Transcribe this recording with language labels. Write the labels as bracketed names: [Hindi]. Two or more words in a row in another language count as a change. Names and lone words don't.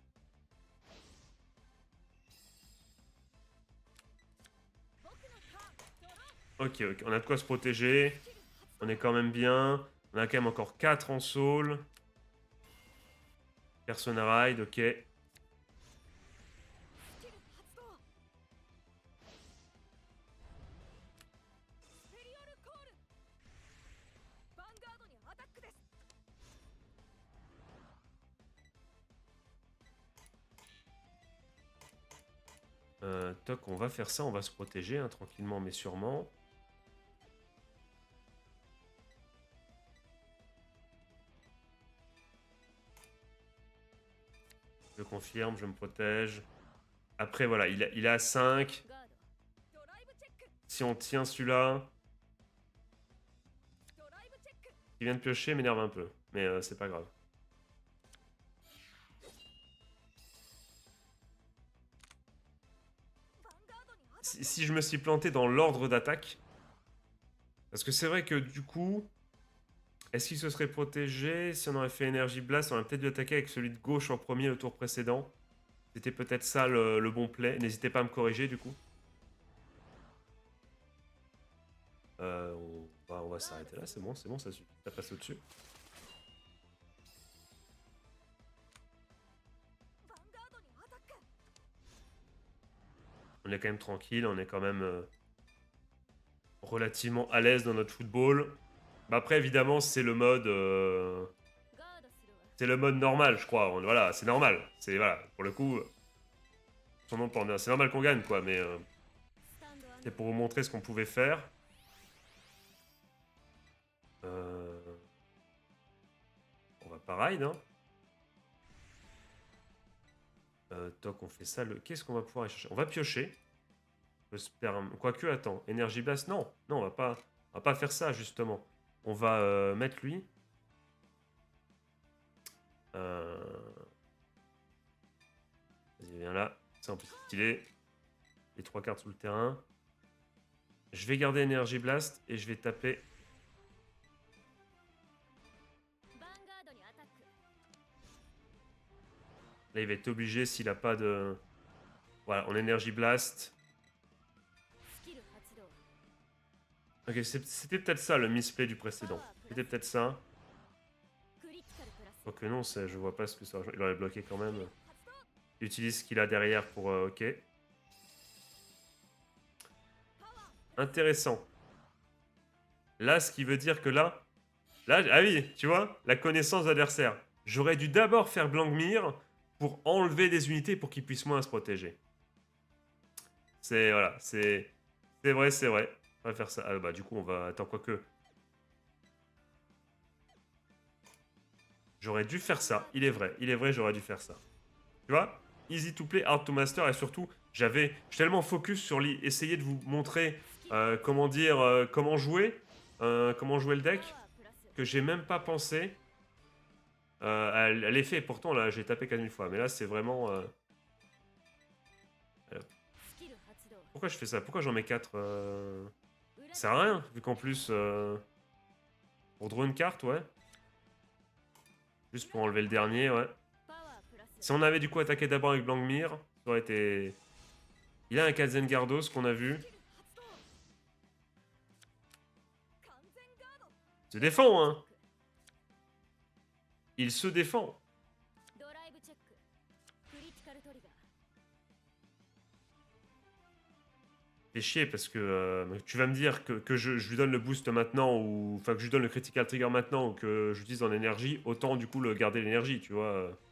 [French] Ok, ok, on a de quoi se protéger. On est quand même bien. On a quand même encore 4 en soul. Persona Ride, ok. [Japanese] スキル発動スペリオルコールヴァンガードにアタックです [French] Toc, on va faire ça, on va se protéger hein, tranquillement mais sûrement. Je confirme, je me protège. Après voilà, il a 5. [Japanese] ガードドライブチェック [French] Si on tient celui-là, [Japanese] ドライブチェック [French] il vient de piocher m'énerve un peu. Mais c'est pas grave. [Japanese] ヴァンガードにアタック [French] Si je me suis planté dans l'ordre d'attaque, parce que c'est vrai que du coup, est-ce qu'il se serait protégé? Si on aurait fait Energy Blast, on aurait peut-être dû attaquer avec celui de gauche en premier le tour précédent. C'était peut-être ça le bon play. N'hésitez pas à me corriger du coup. On va s'arrêter là, c'est bon, ça suffit. Ça passe au-dessus. [Japanese] ヴァンガードにアタック [French] On est quand même tranquille, on est quand même relativement à l'aise dans notre football. Bah après, évidemment, c'est le mode... [Japanese] ガードするわ [French] c'est le mode normal, je crois. Voilà, c'est normal. C'est, voilà, pour le coup... Son nom porte bien. C'est normal qu'on gagne, quoi, mais... [Japanese] スタンドアンド [French] c'est pour vous montrer ce qu'on pouvait faire. On va pas ride, hein. Toc, on fait ça. Qu'est-ce qu'on va pouvoir aller chercher? On va piocher. Le sperme. Quoique, attends. Energy Blast. Non, non, on va pas faire ça, justement. On va mettre lui. Vas-y, viens là. C'est un peu stylé. Les 3 cartes sous le terrain. Je vais garder Energy Blast et je vais taper. [Japanese] ヴァンガードにアタック [French] Là, il va être obligé s'il a pas de... Voilà, on Energy Blast. [Japanese] スキル発動 [French] Ok, c'était peut-être ça le misplay du précédent. C'était peut-être ça. [Japanese] クリティカルプラス [French] Quoique non, je vois pas ce que ça... Il aurait bloqué quand même. [Japanese] 発動 [French] Il utilise ce qu'il a derrière pour... ok. [Japanese] パワー [French] Intéressant. Là, ce qui veut dire que là... Là, ah oui, tu vois, la connaissance adversaire. J'aurais dû d'abord faire Blankmir pour enlever des unités pour qu'ils puissent moins se protéger. C'est... Voilà, c'est... C'est vrai, c'est vrai. On va faire ça. Ah bah du coup, on va... Attends, quoique... J'aurais dû faire ça. Il est vrai, j'aurais dû faire ça. Tu vois? [English] Easy to play, hard to master, [French] et surtout, je suis tellement focus sur essayer de vous montrer, comment dire, comment jouer le deck, [Japanese] パワープラス [French] que j'ai même pas pensé à l'effet. Pourtant, là, j'ai tapé 4000 fois, mais là, c'est vraiment... [Japanese] スキル発動 [French] Pourquoi je fais ça? Pourquoi j'en mets 4 [Japanese] 裏 [French] Ça sert à rien, vu qu'en plus... Pour draw une carte, ouais. Juste pour enlever le dernier, ouais. [Japanese] パワープラス [French] Si on avait du coup attaqué d'abord avec Blankmir, ça aurait été... Il a un Katzengardos qu'on a vu. [Japanese] スキル発動完全ガード [French] Il se défend, hein. Il se défend. [Japanese] ドライブチェッククリティカルトリガー [French] Fait chier parce que tu vas me dire que je lui donne le boost maintenant, ou enfin que je lui donne le [English] critical trigger [French] maintenant, ou que j'utilise en énergie, autant du coup le garder l'énergie, tu vois.